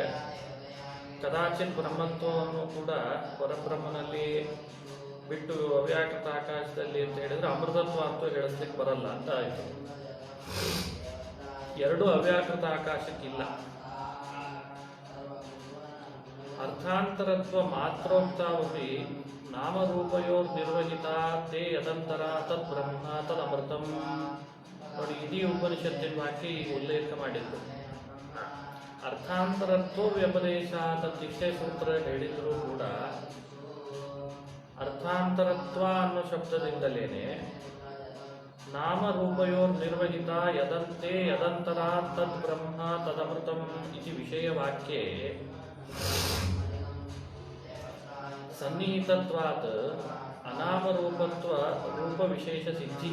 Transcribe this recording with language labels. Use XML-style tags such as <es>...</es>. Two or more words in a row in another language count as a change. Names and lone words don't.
<kn>ಕದಾಚಿತ್ ಬ್ರಹ್ಮತ್ವವನ್ನು ಕೂಡ ಪರಬ್ರಹ್ಮನಲ್ಲಿ ಬಿಟ್ಟು ಅವ್ಯಾಕೃತ ಆಕಾಶದಲ್ಲಿ ಅಂತ ಹೇಳಿದ್ರೆ ಅಮೃತತ್ವ ಅಂತೂ ಹೇಳಿಸ್ಲಿಕ್ಕೆ ಬರಲ್ಲ ಅಂತ ಆಯ್ತು. ಎರಡು ಅವ್ಯಾಕೃತ ಆಕಾಶಕ್ಕಿಲ್ಲ.</kn> <sa>ಅರ್ಥಾಂತರತ್ವ ಮಾತ್ರೋಕ್ತಾವಪಿ ನಾಮರೂಪಯೋರ್ ನಿರ್ವಹಿತ ತೇ ಯದಂತರ ತದ್ ಬ್ರಹ್ಮ ತದ್ ಅಮೃತಂ.</sa> <kn>ನೋಡಿ, ಇಡೀ ಉಪನಿಷತ್ತಿನ ವಾಕ್ಯ ಈಗ ಉಲ್ಲೇಖ ಮಾಡಿದ್ರು.</kn> <sa>ಅರ್ಥಾಂತರತ್ವ ವ್ಯಪದೇಶ ತತ್ತಿಷ್ಟೇ ಸೂತ್ರ</sa> <kn>ಹೇಳಿದ್ರು ಕೂಡ ಅರ್ಥಾಂತರತ್ವ ಅನ್ನೋ ಶಬ್ದದಿಂದಲೇನೆ</kn> <sa>ನಾಮರೂಪಯೋರ್ ನಿರ್ವಹಿತ ಯದಂತೆ ಯದಂತರ ತದ್ ಬ್ರಹ್ಮ ತದಮೃತಂ ಇತಿ ವಿಷಯವಾಕ್ಯೆ ಸನ್ನಿಹಿತತ್ವಾತ್ ಅನಾಮರೂಪತ್ವ ರೂಪ ವಿಶೇಷ ಸಿದ್ಧಿ.</sa>